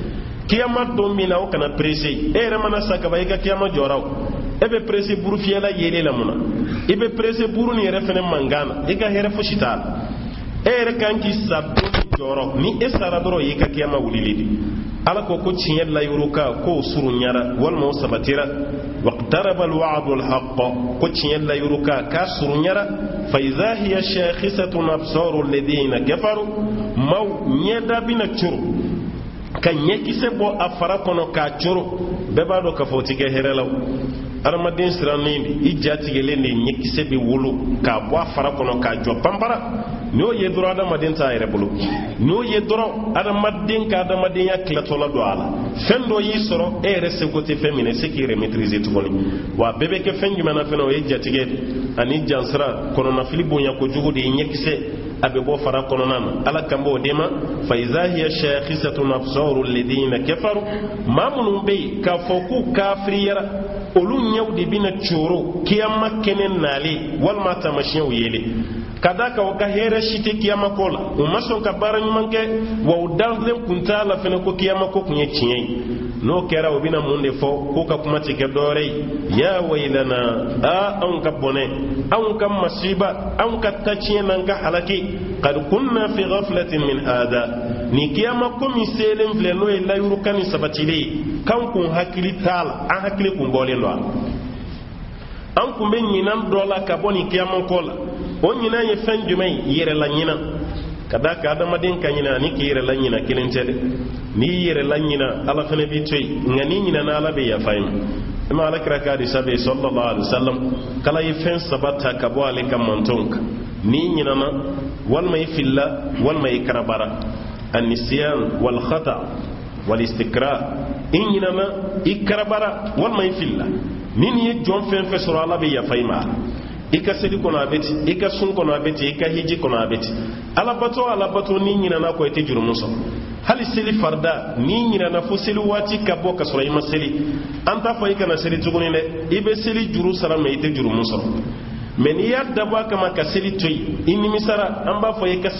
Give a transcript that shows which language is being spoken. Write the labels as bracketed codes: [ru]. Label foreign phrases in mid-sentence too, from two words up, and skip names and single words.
[bm] kiyama don min na aw kana perese e yɛrɛ mana sa kaba i ka kiyama jɔra o e bɛ perese buru fiyɛla yelen la mun na i bɛ perese buru nin yɛrɛ fɛnɛ mankan na i ka hɛrɛ fosi t'a la e yɛrɛ kan k'i sa don jɔrɔ ni e sara dɔrɔn i ka kiyama wulili de ala ko ko tiɲɛ layuru ka k'o surunyara walima o sabatira [ar] واقترب الوعد الحق [bm] ko tiɲɛ layuru ka k'a surunyara [ar] فإذا هي شاخصة أبصار الذين كفروا [bm] maw ɲɛda bina curu ka ɲɛkisɛ bɔ a fara kɔnɔ k'a curu bɛɛ b'a dɔn k'a fɔ o ti kɛ hɛrɛ la o adamaden sirannen de i jatigɛlen de ɲɛkisɛ bɛ wolo k'a bɔ a fara kɔnɔ k'a jɔ panpara ni y'o ye dɔrɔn adamaden t'a yɛrɛ bolo ni y'o ye dɔrɔn adamaden ka adamadenya tilatɔla don a la fɛn dɔ y'i sɔrɔ e yɛrɛ seko tɛ fɛn min na se k'i yɛrɛ maîtriser tuguni wa a bɛɛ bɛ kɛ fɛn jumɛn na fɛnɛ o ye jatigɛ ani jansira kɔnɔnafili bonya kojugu de ye ɲɛkisɛ a bɛ bɔ fara kɔnɔna na ala kan b'o de ma [ar] فإذا هي شاخصة أبصار الذين كفروا [bm] maa minnu bɛ yen k'a fɔ k'u kafiriyara olu ɲɛw de bɛna coro kiyama kɛnɛ nalen walima taamasiyɛnw yelen ka da ka o ka hɛrɛ si tɛ kiyama ko la u ma sɔn ka baara ɲuman kɛ wa u dalen kun t'a la fɛnɛ ko kiyama ko kun ye tiɲɛ ye n'o kɛra u bɛna mun de fɔ k'u ka kuma tɛ kɛ dɔwɛrɛ ye [ar] يا ويلنا [bm] anw ka bɔnɛ anw ka masiba anw ka taciɲɛ n'an ka halaki [ar] قد كنا في غفلة من هذا [bm] ni kiyama ko min selen filɛ n'o ye layuruka ni sabatilen ye kan kun hakili t'a la an hakili kun bɔlen don a la an kun bɛ ɲinan dɔ la ka bɔ nin kiyama ko la o ɲinan ye fɛn jumɛn ye yɛrɛla ɲinan ka da ka adamaden ka ɲinan ani k'i yɛrɛla ɲinan kelen tɛ dɛ n'i y'i yɛrɛla ɲinan ala fɛnɛ b'i to yen nka n'i ɲinana ala bɛ yafa i ma i ma alakira ka hadisa bɛ yen [ar] صلى الله عليه وسلم [bm] kala ye fɛn saba ta ka bɔ ale ka mantonw kan n'i ɲinana walima i filila walima i karabara [ar] النسيان والخطأ والاستكراه [bm] i ɲinana i karabara walima i filila ni nin ye jɔn fɛn fɛn sɔrɔ ala bɛ yafa i ma i ka seli kɔnɔ a bɛ ten i ka sun kɔnɔ a bɛ ten i ka hiji kɔnɔ a bɛ ten alabato ni ɲinana kɔ i tɛ jurumu sɔrɔ hali seli farida ni ɲinana fo seli waati ka bɔ ka sɔrɔ i ma seli an t'a fɔ i kana seli tuguni dɛ i bɛ seli juru sara mɛ i tɛ jurumu sɔrɔ mɛ n'i y'a dabɔ a kama ka seli to yen i nimisara an b'a fɔ i ka